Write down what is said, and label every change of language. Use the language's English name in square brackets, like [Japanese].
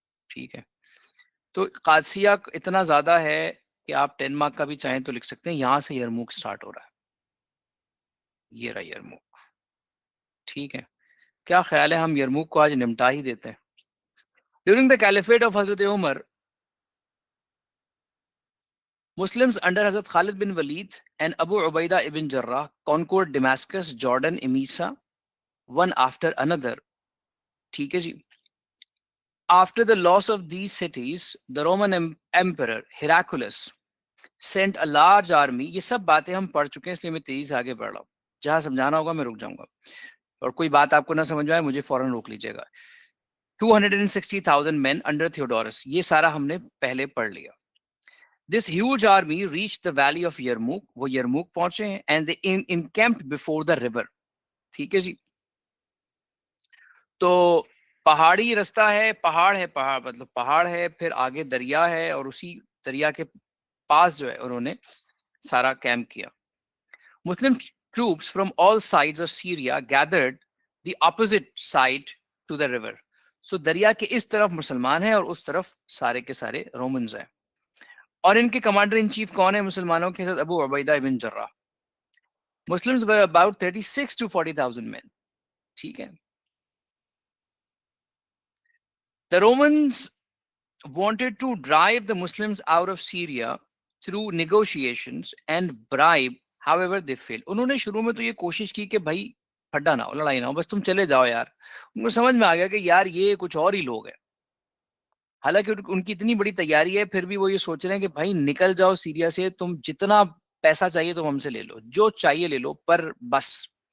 [Urdu] ٹھیک ہے, تو قادسیہ اتنا زیادہ ہے کہ آپ 10 مارک کا بھی چاہیں تو لکھ سکتے ہیں. یہاں سے یرموک سٹارٹ ہو رہا ہے, یہ رہا یرموک. ٹھیک ہے, کیا خیال ہے ہم یرموک کو آج نمٹا ہی دیتے ہیں. [English] During the caliphate of Hazrat Umar, Muslims under Hazrat Khalid bin Walid and Abu Ubaidah ibn Jarrah conquered Damascus, Jordan, Emesa, one after another. [Urdu] ٹھیک ہے جی. [English] After the loss of these cities, the Roman Emperor Heraclius sent a large army. [Urdu] یہ سب باتیں ہم پڑھ چکے ہیں اس لیے میں تیزی سے آگے بڑھ رہا ہوں. جہاں سمجھانا ہوگا میں رک جاؤں گا, اور کوئی بات آپ کو نہ سمجھ آئے مجھے فوراً روک لیجیے گا. [English] 260,000 men under Theodorus, [Urdu] یہ سارا ہم نے پہلے پڑھ لیا. [English] This huge army reached the valley of Yarmouk. [Urdu] وہ یرموک پہنچے ہیں [English] and they encamped before the river. [Urdu] ٹھیک ہے جی. تو پہاڑی رستہ ہے, پہاڑ ہے, پہاڑ مطلب پہاڑ ہے, پھر آگے دریا ہے, اور اسی دریا کے پاس جو ہے انہوں نے سارا کیمپ کیا. [English] Muslim troops from all sides of Syria gathered the opposite side to the river. [Urdu] So دریا کے اس طرف مسلمان ہیں اور اس طرف سارے کے سارے رومنز ہیں. اور ان کے کمانڈر ان چیف کون ہے مسلمانوں کے ساتھ؟ ابو عبیدہ ابن جرہ. [English] Muslims were about 36 to 40,000 men. [Urdu] ٹھیک ہے. [English] The Romans wanted to drive the Muslims out of Syria through negotiations and bribe. However, they failed. [Urdu] انہوں نے شروع میں تو یہ کوشش کی کہ بھائی پھڈا نہ ہو, لڑائی نہ ہو, بس تم چلے جاؤ یار. ان کو سمجھ میں آ گیا کہ یار یہ کچھ اور ہی لوگ ہیں. حالانکہ ان کی اتنی بڑی تیاری ہے, پھر بھی وہ یہ سوچ رہے ہیں کہ بھائی نکل جاؤ سیریا سے, تم جتنا پیسہ چاہیے تم ہم سے لے لو, جو چاہیے لے لو, پر بس.